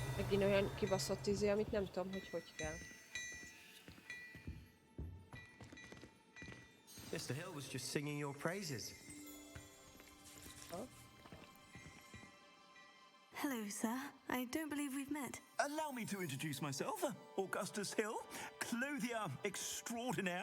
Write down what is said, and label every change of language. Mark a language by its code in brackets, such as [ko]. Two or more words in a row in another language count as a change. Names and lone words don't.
[hu] Én olyan kibaszott izé, amit nem tudom, hogy kell. [en] Mr. Hill was just singing your praises. Oh. Hello, sir. I don't believe we've met. Allow me to introduce myself, Augustus Hill, clothier extraordinaire.